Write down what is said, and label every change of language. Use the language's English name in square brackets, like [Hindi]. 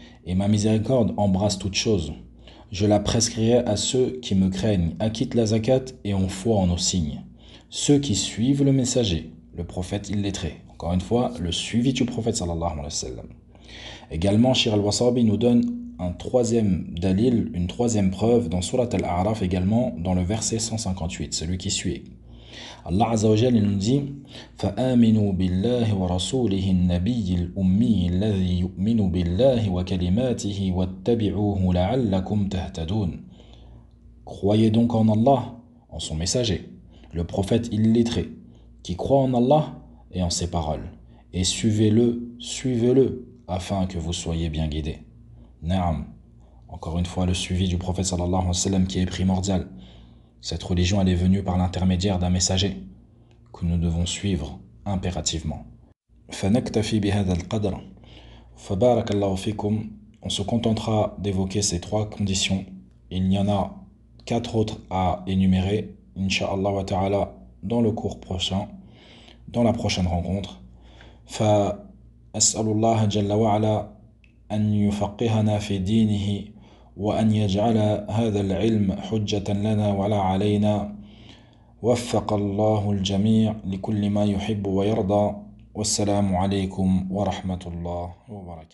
[French] Et ma miséricorde embrasse toute chose. Je la prescrirai à ceux qui me craignent, acquittent la zakat et ont foi en nos signes. Ceux qui suivent le messager, le prophète illettré. Encore une fois, le suivi du prophète [Arabic] sallallahu alayhi wa sallam. [French] Également, Cheikh al-Wasabi nous donne un troisième dalil, une troisième preuve dans Surat Al-A'raf, également dans le verset 158, celui qui suit. [Arabic] Allah Azza wa Jalla [French] nous dit: [Arabic] فآمنوا بالله ورسوله النبي الأمي الذي يؤمن بالله وكلماته واتبعوه لعلكم تهتدون. [French] Croyez donc en Allah, en son messager, le prophète illettré, qui croit en Allah et en ses paroles, et suivez-le, afin que vous soyez bien guidés. Naam. Encore une fois, le suivi du prophète [Arabic] sallallahu alayhi wa sallam [French] qui est primordial. Cette religion, elle est venue par l'intermédiaire d'un messager que nous devons suivre impérativement. [Arabic] فنكتفي بهذا القدر فبارك الله فيكم. [French] On se contentera d'évoquer ces trois conditions. Il y en a 4 autres à énumérer. Inch'Allah wa ta'ala, dans le cours prochain, dans la prochaine rencontre. [Arabic] فأسأل الله جل وعلا أن يفقهنا في دينه وأن يجعل هذا العلم حجة لنا ولا علينا. وفق الله الجميع لكل ما يحب ويرضى. والسلام عليكم ورحمة الله وبركاته.